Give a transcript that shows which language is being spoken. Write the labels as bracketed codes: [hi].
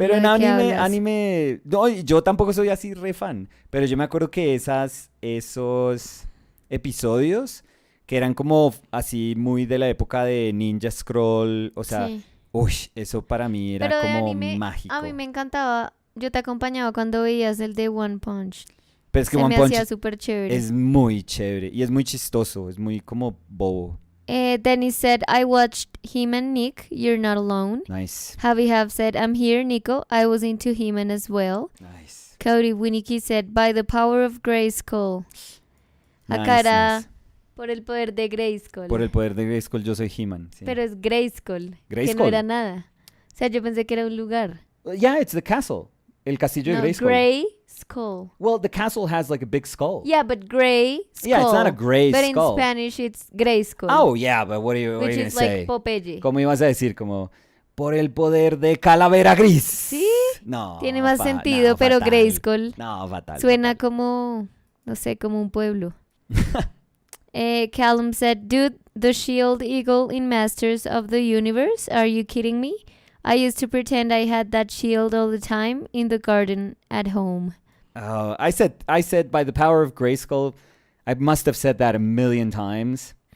[es] Pero en anime, no, yo tampoco soy así re fan, pero yo me acuerdo que esos episodios que eran como así muy de la época de Ninja Scroll, o sea, sí. Uy, eso para mí era como mágico. A mí me encantaba, yo te acompañaba cuando veías el de One Punch. Pero es que One Punch hacía súper chévere. Es muy chévere y es muy chistoso, es muy como bobo. [en] Dennis said, I watched He-Man, Nick, you're not alone. Nice. Javi Have said, I'm here, Nico. I was into He-Man as well. Nice. Cody Winnicky said, by the power of Grayskull. [es] Acá era por el poder de Grayskull. Por el poder de Grayskull yo soy He-Man. Sí. Pero es Grayskull, que no era nada. O sea, yo pensé que era un lugar. [en] Yeah, it's the castle. [es] El Castillo de No, [en] Grayskull. gray skull. Well, the castle has like a big skull. Yeah, but gray skull. Yeah, it's not a gray but skull. But in Spanish, it's gray skull. Oh, yeah, but what are you going to say? Which is like Popeye. [es] ¿Cómo ibas a decir? Como, por el poder de Calavera Gris. Sí. No. Tiene más sentido, pero fatal. Grayskull. No, fatal. Suena fatal. como, no sé, como un pueblo. [en] Callum said, dude, the shield eagle in Masters of the Universe? Are you kidding me? I used to pretend I had that shield all the time in the garden at home. Oh, I said by the power of Grayskull, I must have said that a million times.